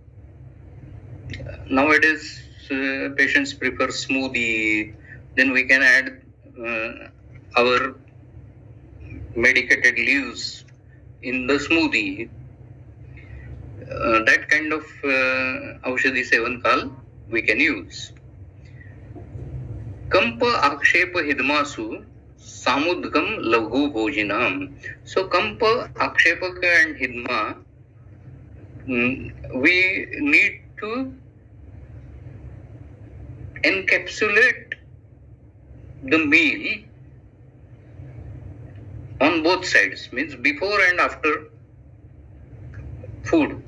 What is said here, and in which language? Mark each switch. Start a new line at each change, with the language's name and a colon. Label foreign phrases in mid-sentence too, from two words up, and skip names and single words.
English: Nowadays, patients prefer smoothie. Then we can add our medicated leaves in the smoothie. That kind of
Sanskrit: औषधि सेवन काल
English: we can use.
Sanskrit: कम्प आक्षेप हिध्मासु समुद्गं लघु भोजिनाम्.
English: So Kampa, Akshepaka and Hidma, we need to encapsulate the meal on both sides, means before and after food.